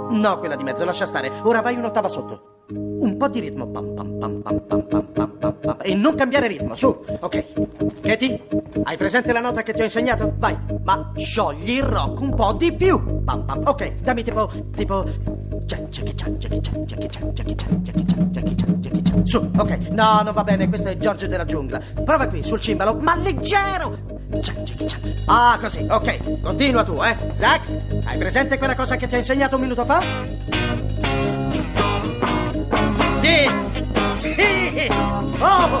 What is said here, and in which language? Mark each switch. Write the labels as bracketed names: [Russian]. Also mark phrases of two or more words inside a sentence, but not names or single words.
[Italian] No, quella di mezzo, lascia stare. Ora vai un'ottava sotto. Un po' di ritmo. Pam, pam, pam, pam, pam, pam, pam, pam, pam. E non cambiare ritmo, su. Ok. Katie, hai presente la nota che ti ho insegnato? Vai, ma sciogli il rock un po' di più. Pam, pam. Ok, dammi tipo... Jackie Chan, Jackie Chan, Jackie Chan, Jackie Chan, Jackie Chan, Jackie Chan, Jackie Chan. Su, ok. No, non va bene, questo è George della giungla. Prova qui, sul cimbalo, ma leggero. Jackie Chan. Ah, così, ok. Continua tu, Zach, hai presente quella cosa che ti ho insegnato un minuto fa? Sì! Sì! Oh!